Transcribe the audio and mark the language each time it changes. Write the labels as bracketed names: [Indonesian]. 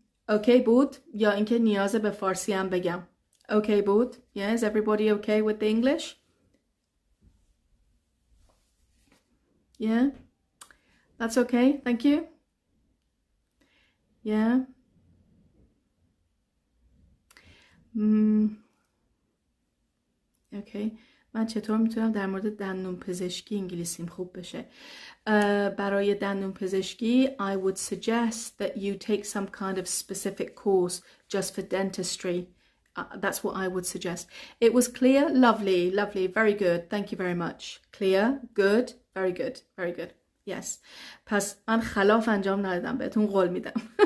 [Persian] Okay بود یا اینکه نیاز به فارسی هم بگم. Okay بود. [English] Yeah, is everybody okay with the English? Yeah. That's okay. Thank you. Yeah. Okay. [Persian] من چطور میتونم در مورد دندون پزشکی [English] انگلیسیم خوب بشه؟ برای دندون پزشکی I would suggest that you take some kind of specific course just for dentistry. That's what I would suggest. It was clear? Lovely, lovely, very good. Thank you very much. Clear? Good? Very good, very good. Yes. [Persian] پس من خلاف انجام ندادم، بهتون قول میدم.